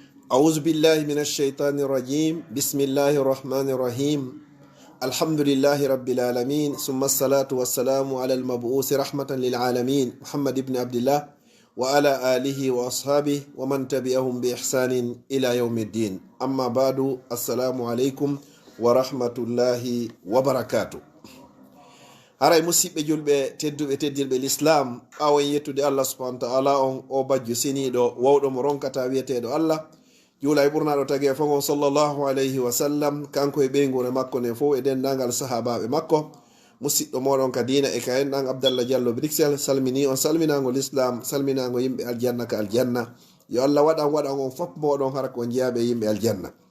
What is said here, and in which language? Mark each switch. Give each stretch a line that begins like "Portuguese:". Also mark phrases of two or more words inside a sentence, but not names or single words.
Arabic: أعوذ بالله من الشيطان الرجيم بسم الله الرحمن الرحيم الحمد لله رب العالمين ثم الصلاة والسلام على المبعوث رحمة للعالمين محمد بن عبد الله وعلى آله وأصحابه ومن تبعهم بإحسان إلى يوم الدين أما بعد السلام عليكم ورحمة الله وبركاته
Fula: haray musidɓe julɓe tedduɓe teddirɓe l'islam ɓawo yettude
Arabic: الله سبحانه وتعالى
Fula: on o bajjo seniɗo wawɗo mo ronkata wiyeteɗo Allah juula e ɓurnaɗo tagi e fongo
Arabic: صلى الله عليه وسلم
Fula: kanko e ɓeygure makko ne fof e dendagal sahabaɓe makko musidɗo moɗon ka dina e ka enɗan Abdallah Diallo Bruxelles salmini on salminago l'islam salminago yimɓe aljanna ka aljanna yo Allah waɗan on fop moɗon hara ko jiyaɓe yimɓe aljanna